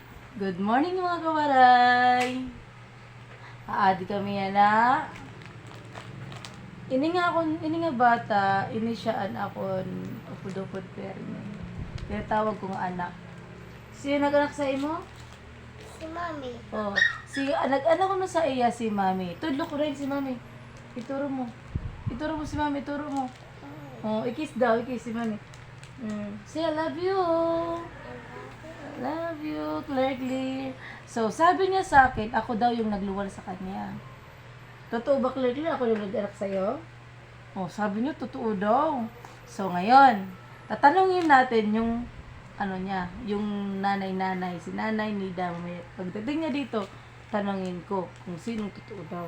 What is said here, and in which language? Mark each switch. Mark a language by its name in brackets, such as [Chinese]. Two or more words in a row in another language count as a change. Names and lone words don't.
[Waray] Good morning mga kawaray! Aadi kami yan na. Ini nga bata, inisyaan akon upod-upod perme. [Filipino] Tinatawag kong anak. Sino nag-anak sa imo? Si Mami. [Waray] Oh, nag-anak ko na sa iya si Mami. Tudlo ko rin si Mami. Ituro mo. [Filipino] Ituro mo si Mami, ituro mo. [Waray] Oh, ikis daw, ikis si Mami. [English] Say I love you. Love you, Claire. [Filipino] So, sabi niya sa akin, ako daw yung nagluwal sa kanya. Totoo ba, Claire? Ako yung nag-anak sa'yo? Oh, sabi niya, totoo daw. So, ngayon, tatanungin natin yung, yung nanay-nanay, si Nanay Nida. Pagdating niya dito, tanungin ko kung sinong totoo daw.